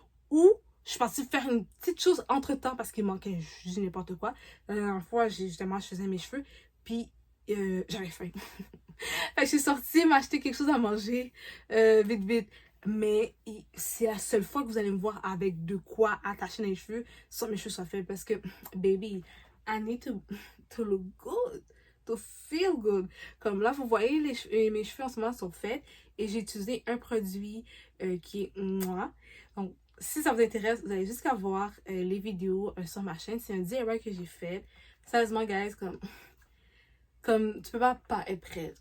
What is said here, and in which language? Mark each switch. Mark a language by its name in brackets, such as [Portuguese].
[French] Ou, je suis partie faire une petite chose entre-temps parce qu'il manquait, je dis n'importe quoi. La dernière fois, justement, je faisais mes cheveux. Puis, j'avais faim. Fait que je suis sortie m'acheter quelque chose à manger vite vite. Mais c'est la seule fois que vous allez me voir avec de quoi attacher les cheveux sans que mes cheveux soient faits. [English] Parce que, baby, I need to look good, to feel good. [French] Comme là, vous voyez, mes cheveux en ce moment sont faits. Et j'ai utilisé un produit qui est moi. Donc, si ça vous intéresse, vous allez jusqu'à voir les vidéos sur ma chaîne. C'est un DIY que j'ai fait. Sérieusement, guys, comme tu peux pas être prête.